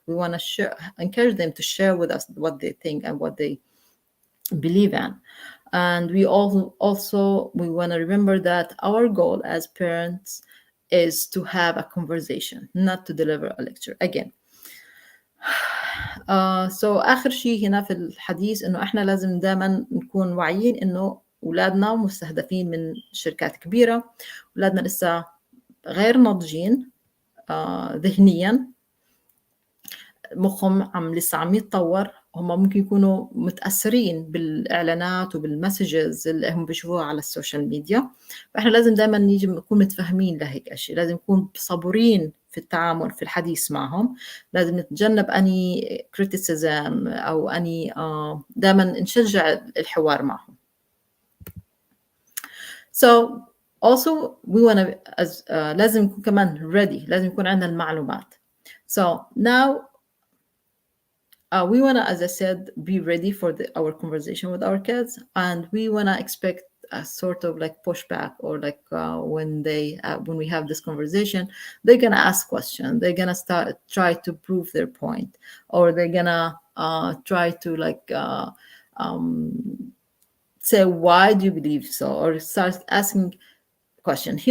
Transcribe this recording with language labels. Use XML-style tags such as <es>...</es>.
<en>We want to encourage them to share with us what they think and what they believe in. And we also want to remember that our goal as parents is to have a conversation, not to deliver a lecture again.</en> <ar>So آخر شيء هنا في الحديث إنه إحنا لازم دائما نكون واعيين إنه أولادنا مستهدفين من شركات كبيرة. أولادنا لسه غير ناضجين ذهنيا، مخهم لسه عم يتطور. هم ممكن يكونوا متأثرين بالإعلانات وبالمسجز اللي هم بيشوفوها على السوشيال ميديا. فإحنا لازم دائما نيجي نكون متفاهمين لهيك أشياء، لازم نكون صبورين في التعامل في الحديث معهم. لازم نتجنب أني criticism أو أني دائما نشجع الحوار معهم.</ar> <en>So also we want to</en> <ar>لازم نكون كمان ready، لازم يكون عندنا المعلومات.</ar> <en>So now we want to, as I said, be ready for our conversation with our kids, and we want to expect a sort of like pushback, or like when we have this conversation, they're gonna ask questions, they're gonna try to prove their point, or they're gonna try to like say, why do you believe so, or start asking questions.</en>